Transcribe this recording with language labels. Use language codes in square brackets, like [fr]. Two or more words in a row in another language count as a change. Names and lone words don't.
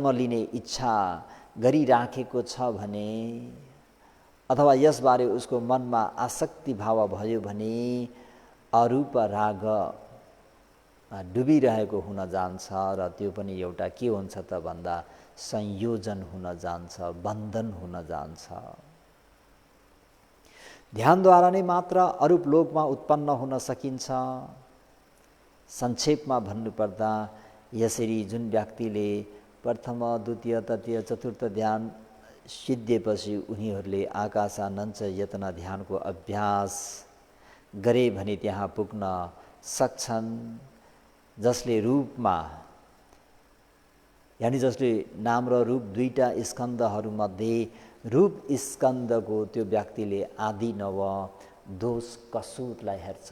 [ne] लिने इच्छा गरिराखेको छ भने अथवा यसबारे उसको मनमा आसक्ति भाव भयो भने अरूप राग डुबिरहेको हुन जान्छ र त्यो पनि एउटा के हुन्छ त भन्दा संयोजन हुन जान्छ, बन्धन हुन जान्छ। ध्यानद्वारा नै मात्र अरूप लोकमा उत्पन्न हुन सकिन्छ। संक्षेपमा भन्नुपर्दा यसरी जुन व्यक्तिले प्रथम, द्वितीय, तृतीय, चतुर्थ ध्यान सिद्धिएपछि उनीहरूले आकाशानञ्च यतना ध्यानको अभ्यास गरे भने त्यहाँ पुग्न सक्छन्। जसले रूपमा यानी जसले नाम र रूप दुईटा स्कन्धहरूमध्ये रूप स्कन्धको त्यो व्यक्तिले आदि नव दोष कसुरलाई हेर्छ।